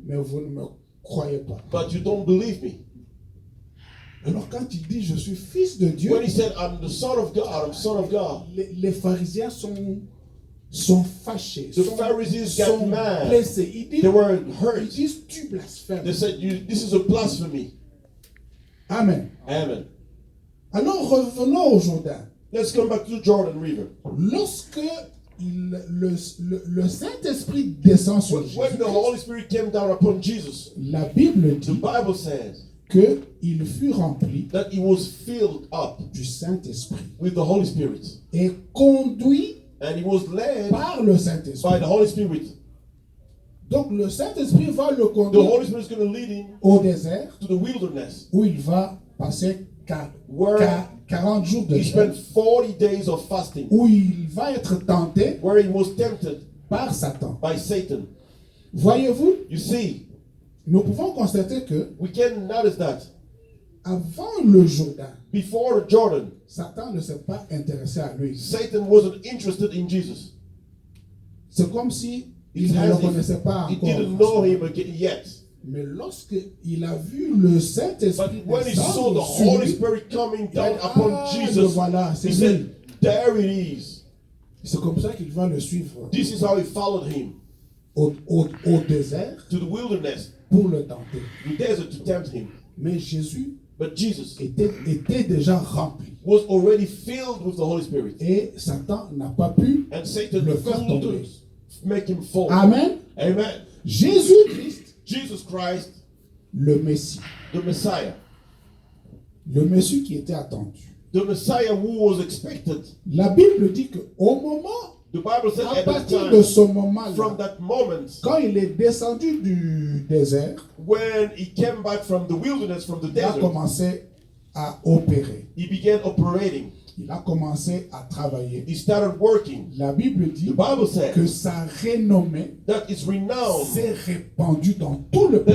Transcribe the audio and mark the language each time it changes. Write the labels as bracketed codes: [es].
[fr] mais vous ne me croyez pas. [en] but you don't believe me. [fr] Alors quand il dit, je suis Fils de Dieu, [en] When he said, I'm the Son of God, I'm Son of God, [fr] les pharisiens sont fâchés, [en] the Pharisees got [fr] sont [en] mad. [fr] blessés. Ils [en] They were [fr] ils [en] hurt. [fr] disent, tu blasphèmes. [en] They said, this is a blasphemy. [fr] Amen. [en] Amen. [fr] Alors revenons au Jourdain. [en] Let's come back to the Jordan River. [fr] Lorsque le Saint-Esprit descend sur [en] When the Holy Spirit came down upon Jesus, [fr] la Bible [en] the [fr] dit [en] Bible says [fr] qu'il fut rempli [en] that he was filled up [fr] du Saint-Esprit [en] with the Holy Spirit. [fr] et conduit [en] And he was led [fr] par le [en] by [fr] Saint-Esprit. [en] the Holy Spirit. [fr] Donc le Saint-Esprit va le [en] The [fr] conduire [en] Holy Spirit is going to lead him [fr] au désert [en] to the wilderness, [fr] où il va passer [en] Where [fr] 40 jours de [en] he [fr] jeûne, [en] spent 40 days of fasting, [fr] où il va être tenté [en] where he was tempted [fr] par Satan. [en] by Satan. [fr] Voyez-vous, [en] You see, [fr] nous pouvons constater que [en] we can notice that [fr] avant le Jourdain, [en] before the Jordan, [fr] Satan ne s'est pas intéressé à lui. [en] Satan wasn't interested in Jesus. [fr] C'est comme si il [en] It's [fr] ne le [en] as if [fr] connaissait pas [en] he [fr] encore. [en] didn't know him again yet. [fr] Mais lorsque il a vu le Saint-Esprit [en] But when he saw the [fr] descendre sur [en] Holy [fr] lui, [en] Spirit coming [fr] il a [en] down [fr] dit, [en] upon [fr] ah, le [en] Jesus, [fr] voilà, [en] he [fr] c'est lui. [en] said, there it is. [fr] C'est comme ça qu'il va le suivre [en] This is how he followed him [fr] au désert [en] to the wilderness, [fr] pour le tenter. [en] the desert, to tempt him. [fr] Mais Jésus [en] But Jesus [fr] était déjà rempli. [en] was already filled with the Holy Spirit. [fr] Et Satan n'a pas pu [en] And Satan [fr] le faire tomber. [en] couldn't make him fall. [fr] Amen. [en] Amen. [fr] Jésus-Christ, [en] Jesus Christ, [fr] le Messie. [en] the Messiah. [fr] Le Messie qui était attendu. [en] The Messiah who was expected. [fr] La Bible dit qu'au moment, [en] The Bible said [fr] à [en] at that [fr] partir de [en] time, [fr] ce moment-là, [en] from that moment, [fr] quand il est descendu du désert, [en] when he came back from the wilderness, from the [fr] il a [en] desert, [fr] commencé à opérer. [en] he began operating. [fr] Il a commencé à travailler. [en] He started working. [fr] La Bible [en] The [fr] dit [en] Bible said [fr] que sa renommée [en] that it's renowned, [fr] s'est répandue dans tout le pays.